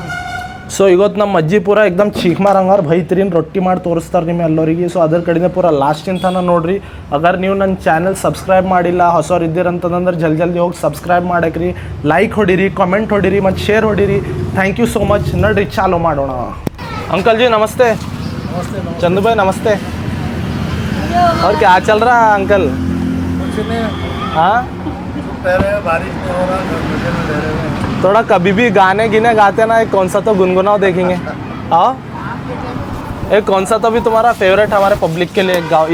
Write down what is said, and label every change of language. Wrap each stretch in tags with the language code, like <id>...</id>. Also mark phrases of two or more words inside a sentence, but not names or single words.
<kn>ಸೊ ಇವತ್ತು ನಮ್ಮ ಅಜ್ಜಿ ಪೂರ ಎಕ್ದಮ್ ಚೀಕ್ಮಾರ್ ಹಂಗಾರ ಬೈತ್ರಿನ್ ರೊಟ್ಟಿ ಮಾಡಿ ತೋರಿಸ್ತಾರೆ ನಿಮ್ಮ ಎಲ್ಲರಿಗೆ. ಸೊ ಅದ್ರ ಕಡೆಯಿಂದ ಪೂರ ಲಾಸ್ಟಿನ ತನಕ ನೋಡ್ರಿ. ಅಗರ್ ನೀವು ನನ್ನ</kn> <en>channel subscribe</en> <kn>ಮಾಡಿಲ್ಲ, ಹೊಸವ್ರು ಇದ್ದೀರಂತಂದ್ರೆ ಜಲ್ದಿ ಹೋಗಿ ಸಬ್ಸ್ಕ್ರೈಬ್ ಮಾಡಕ್ರಿ, ಲೈಕ್ ಹೊಡಿರಿ, ಕಮೆಂಟ್ ಹೊಡಿರಿ ಮತ್ತು ಶೇರ್ ಹೊಡಿರಿ.</kn> <en>thank you so much.</en> <kn>ನೋಡ್ರಿ ಚಾಲು ಮಾಡೋಣ.</kn> <hi>अंकल जी नमस्ते. चंदू भाई नमस्ते. और क्या चल रहा है अंकल? हाँ, थोड़ा कभी भी गाने गिने गाते ना, एक कौन सा तो गुनगुनाओ देखेंगे. हाँ, एक कौन सा तो भी तुम्हारा फेवरेट हमारे पब्लिक के लिए गाओ.</hi>